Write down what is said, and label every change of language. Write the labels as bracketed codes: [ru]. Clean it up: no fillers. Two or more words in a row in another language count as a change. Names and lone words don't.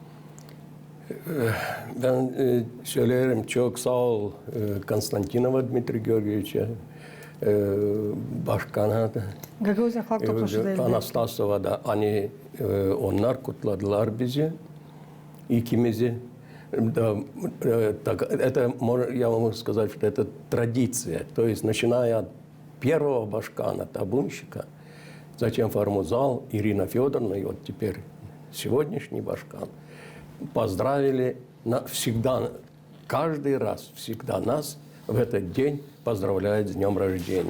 [gag] Ben söylerim çok sağ ol Konstantinova Dmitri Georgievича, başkana Gagavuzya Halk Topluluğu değil. Anastasova da onlar kutladılar bizi, ikimizi. [ru] Да, это, я могу сказать, что это традиция. То есть, начиная от первого башкана, табунщика, затем Формузал, Ирина Федоровна, и вот теперь сегодняшний башкан, поздравили всегда, каждый раз, всегда нас в этот день поздравляют с днем рождения.